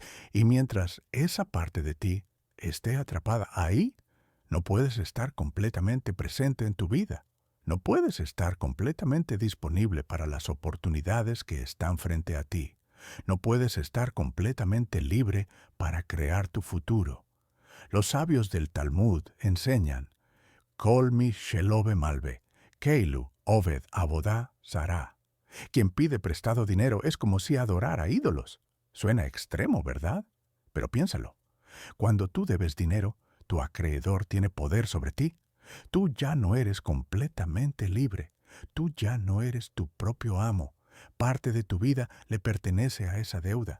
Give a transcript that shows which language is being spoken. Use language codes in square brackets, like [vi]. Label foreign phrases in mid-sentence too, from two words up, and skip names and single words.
[es] Y mientras esa parte de ti esté atrapada ahí, no puedes estar completamente presente en tu vida. No puedes estar completamente disponible para las oportunidades que están frente a ti. No puedes estar completamente libre para crear tu futuro. Los sabios del Talmud enseñan, [he] כל מי שלווה מלווה, כאילו עובד עבודה זרה. [es] Quien pide prestado dinero es como si adorara ídolos. Suena extremo, ¿verdad? Pero piénsalo. Cuando tú debes dinero, tu acreedor tiene poder sobre ti. Tú ya no eres completamente libre. Tú ya no eres tu propio amo. Parte de tu vida le pertenece a esa deuda.